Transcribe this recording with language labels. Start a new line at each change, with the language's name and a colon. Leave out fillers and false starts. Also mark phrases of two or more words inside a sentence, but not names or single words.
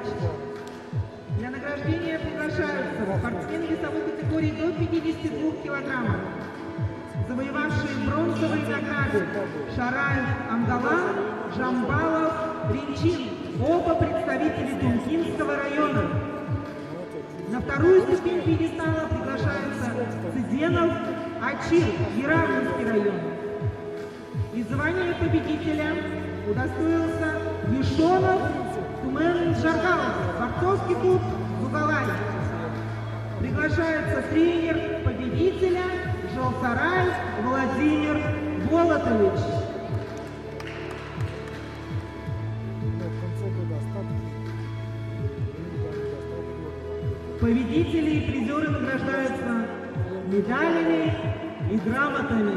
Russian: Для награждения приглашаются спортсмены весовой категории до 52 килограммов, завоевавшие бронзовые награды Шараев Амгалан, Жамбалов, Ринчин, оба представители Тункинского района. На вторую ступень пьедестала приглашаются Цыденов, Ачир, Яравнинский район. И звание победителя удостоился Юшонов Тумен Жаргалов, борцовский клуб Зугалай. Приглашается тренер победителя Жолсараев Владимир Болотович. Победители и призеры награждаются медалями и грамотами.